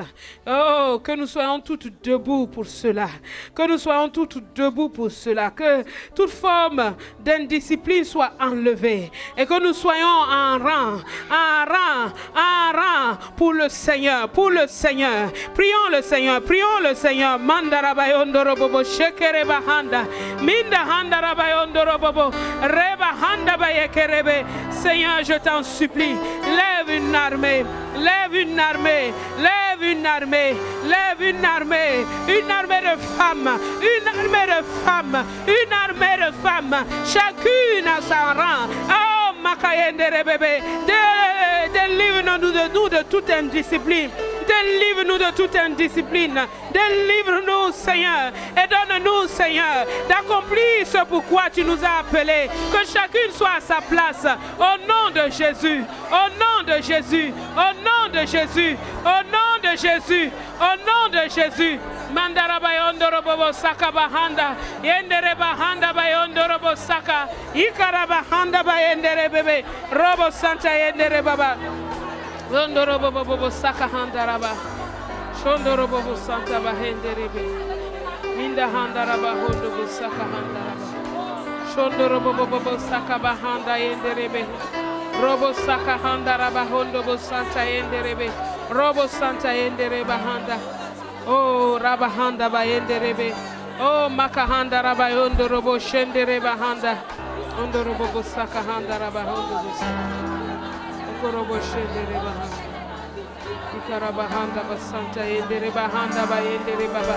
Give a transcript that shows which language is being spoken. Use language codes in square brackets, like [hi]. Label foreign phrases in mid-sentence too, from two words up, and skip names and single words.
[fr] Oh, que nous soyons toutes debout pour cela. Que nous soyons toutes debout pour cela. Que toute forme d'indiscipline soit enlevée. Et que nous soyons en rang pour le Seigneur. Pour le Seigneur. Prions le Seigneur. Mandarabayondo bobo shekere bahanda. Minda handa rabayondo bobo. Reba handa bayekerebe. Seigneur, je t'en supplie. Lève une armée de femmes, chacune à sa rang. Oh, Makayende Rebebe, délivre-nous de toute indiscipline. Délivre-nous de toute indiscipline. Délivre-nous, Seigneur. Et donne-nous, Seigneur, d'accomplir ce pourquoi tu nous as appelés. Que chacune soit à sa place. Au nom de Jésus. Au nom de Jésus. Au nom de Jésus. Au nom de Jésus. Au nom de Jésus. Mandara bayondoro bobo saka bahanda. Yendere bahanda bayondoro bobo saka. Ikara bahanda bayendere bebe. Robo santa yendere baba. Yondoro bobo bobo saka handaraba. Shondoro bobo santa bahendere bebe. Minda handaraba hondo bobo saka handaraba. Shondoro bobo bobo saka bahanda yendere bebe. Robo saka handaraba hondo bobo santa yendere bebe. Robo santa yendere bahanda. Oh, Rabahanda Bayenderebe. Oh, Makahanda Rabayondo Robo Shendere Bahanda. Ondo Robo Bosaka Handa Rabahondo Bosaka. Okorobo Shendere Bahanda. Ikarabahanda Basanta Yendere Bahanda Bayendere Baba.